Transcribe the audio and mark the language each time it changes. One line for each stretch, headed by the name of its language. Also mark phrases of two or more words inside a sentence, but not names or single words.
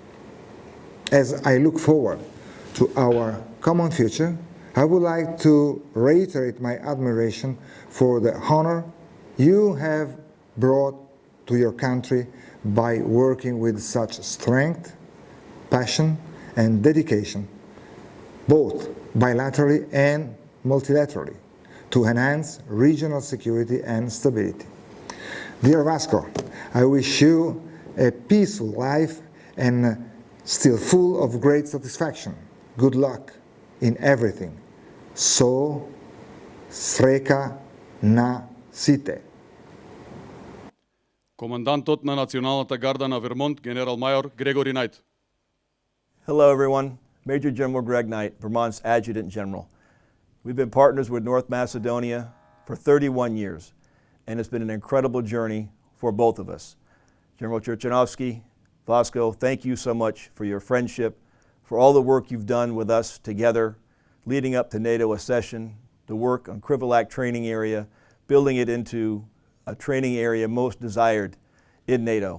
English: As I look forward to our common future, I would like to reiterate my admiration for the honor you have brought to your country by working with such strength, passion, and dedication, both bilaterally and multilaterally, to enhance regional security and stability. Dear Vasco, I wish you a peaceful life and still full of great satisfaction. Good luck in everything.
Macedonian: So, среќа на сите. Командантот на Националната гарда на Вермонт, генерал-майор Грегори Найт.
English: Hello, everyone. Major General Greg Knight, Vermont's Adjutant General. We've been partners with North Macedonia for 31 years, and it's been an incredible journey for both of us. General Cherchanovsky, Vasco, thank you so much for your friendship, for all the work you've done with us together, leading up to NATO accession, the work on Krivolak training area, building it into a training area most desired in NATO.